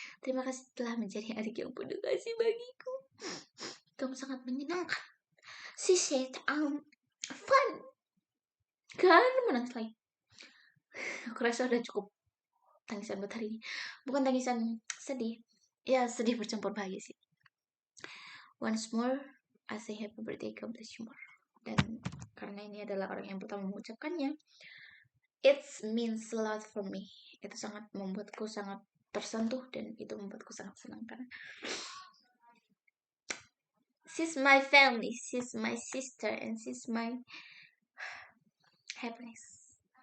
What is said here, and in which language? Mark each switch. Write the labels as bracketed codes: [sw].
[id] Terima kasih telah menjadi adik yang penuh kasih bagiku. Kamu sangat menyenangkan. [en] She said fun. [id] Kan menangis lagi. Aku rasa udah cukup tangisan buat hari ini. Bukan tangisan sedih, ya sedih bercampur bahagia sih. [en] Once more, I say happy birthday, God bless you more. [id] Dan karena ini adalah orang yang pertama mengucapkannya, [en] it means a lot for me. [id] Itu sangat membuatku sangat tersentuh dan itu membuatku sangat senang karena [en] she's my family, she's my sister, and she's my happiness.